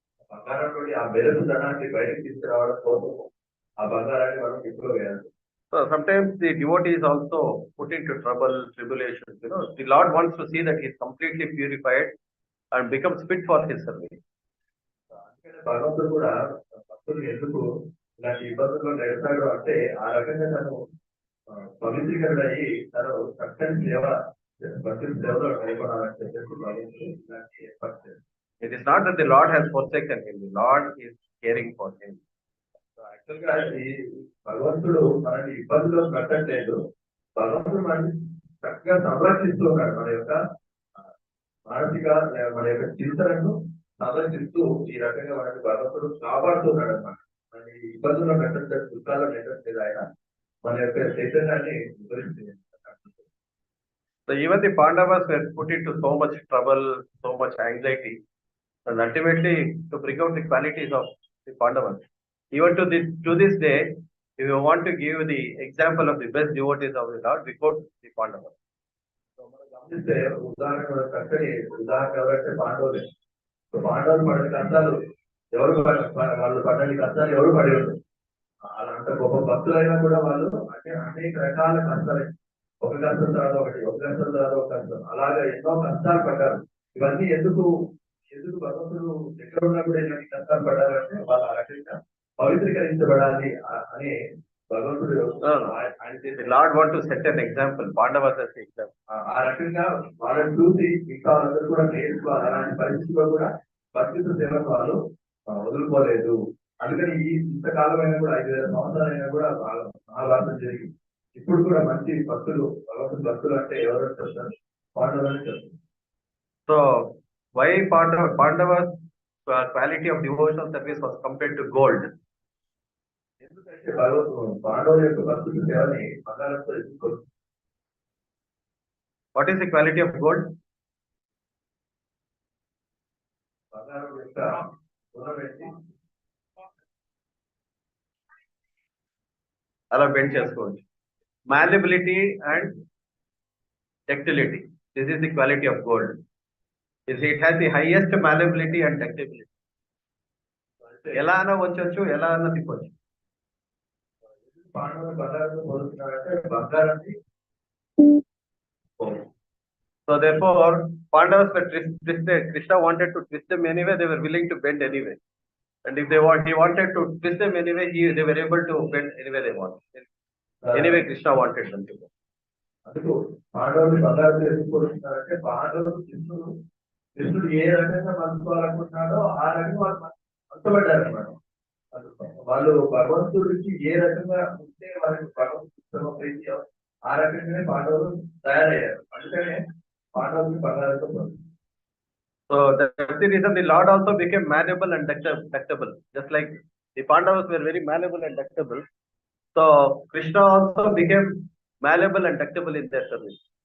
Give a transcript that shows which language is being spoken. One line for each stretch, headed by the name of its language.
Telugu: బంగారంలోని ఆ మెరుపుదనాన్ని బయటకు తీసుకురావడం కోసం ఆ బంగారాన్ని మనం నిప్పులో వేయాలి.
English: So sometimes the devotee is also put into trouble, tribulations. The Lord wants to see that he is completely purified and becomes fit for his service.
Telugu: భగవంతుడు కూడా భక్తులు ఎందుకు ఇలాంటి ఇబ్బందుల్లో నడుస్తాడు అంటే ఆ రకంగా తను పవిత్రీకరణ అయ్యి తను చక్కని సేవ భక్తుల సేవలో నిలబడాలని చెప్పేసి భగవంతుడు ఇలాంటి ఏర్పాటు చేశారు.
English: It is not that the Lord has forsaken him, the Lord is caring for him.
Telugu: Actual గా ఈ భగవంతుడు మనల్ని ఇబ్బందులు పెట్టట్లేదు, భగవంతుడు మనల్ని చక్కగా సంరక్షిస్తూ ఉన్నాడు. మన యొక్క మానసిక మన యొక్క చింతనను సంరక్షిస్తూ ఈ రకంగా మనకి భగవంతుడు కాపాడుతున్నాడు అనమాట. మన ఇబ్బందుల్లో పెట్టట్లేదు, దుఃఖాల్లో పెట్టట్లేదు, ఆయన మన యొక్క చైతన్యాన్ని వివరిస్తుంది.
English: So even the Pandavas were put into so much trouble, so much anxiety, and ultimately to bring out the qualities of the Pandavas. Even to this day, if you want to give the example of the best devotees of the Lord, we quote the Pandavas.
Telugu: మనం గమనిస్తే ఉదాహరణ చక్కని ఉదాహరణ ఎవరైతే పాండవులే. పాండవులు పడిన కష్టాలు ఎవరు వాళ్ళు పడ్డని కష్టాలు ఎవరు పడి ఉంటారు. అంత గొప్ప భక్తులైనా కూడా వాళ్ళు అనేక రకాల కష్టాలు, ఒక కష్టం తర్వాత ఒకటి, ఒక కష్టం తర్వాత ఒక కష్టం, అలాగే ఎన్నో కష్టాలు పడ్డారు. ఇవన్నీ ఎందుకు భగవంతుడు ఎక్కడ ఉన్నా కూడా ఇలాంటి కష్టాలు పడ్డారంటే వాళ్ళు ఆ రకంగా పవిత్రీకరించబడాలి అని భగవంతుడు
English: The Lord want to set an example. Pandavas as an example.
Telugu: ఆ రకంగా వాళ్ళని చూసి ఇంకా వాళ్ళందరూ కూడా నేర్చుకోవాలి. అలాంటి పరిస్థితుల్లో కూడా భక్తితో సేవను వాళ్ళు వదులుకోలేదు. అందుకని ఈ ఇంతకాలమైనా కూడా 5,000 సంవత్సరాలైనా కూడా మహాభారతం జరిగి ఇప్పుడు కూడా మంచి భక్తులు, భగవంతుడు భక్తులు అంటే ఎవరో చెప్తారు, పాండవులని చెప్తారు.
English: So why Pandavas quality of devotional service was compared to gold?
Telugu: ఎందుకంటే పాండవుల యొక్క భక్తుల సేవని బంగారంతో ఎదుర్కోరు.
English: What is the quality of gold?
Telugu: బంగారం యొక్క గుణం ఏంటి? అలా బెండ్ చేసుకోవచ్చు.
English: Malleability and ductility. This is the quality of gold. It has the highest malleability and ductility.
Telugu: ఎలా అన్నా వచ్చొచ్చు, ఎలా అన్నా తిప్పొచ్చు. పాండవులు బంగారంతో పోలుస్తున్నారంటే బంగారాన్ని.
English: So therefore, Pandavas were twisted. Krishna wanted to twist them anyway. They were willing to bend anyway. And if he wanted to twist them anyway, they were able to bend anyway they want. Anyway, Krishna wanted them to go.
Telugu: అందుకు పాండవులు బంగారంతో ఎందుకు పోలుస్తున్నారంటే పాండవులు కృష్ణుడు ఏ రకంగా పంచుకోవాలనుకుంటున్నాడో ఆ రకంగా వాళ్ళు పంచబడ్డారు అనమాట. వాళ్ళు భగవంతుడికి ఏ రకంగా ఉంటే వాళ్ళకి భగవంతుడు ప్రీతి ఆ రకంగానే పాండవులు తయారయ్యారు. అందుకనే పాండవులు బంగారంతో పోలుస్తారు.
English: So that's the reason the Lord also became malleable and ductile. Just like the Pandavas were very malleable and ductile. So Krishna also became malleable and ductile in their service.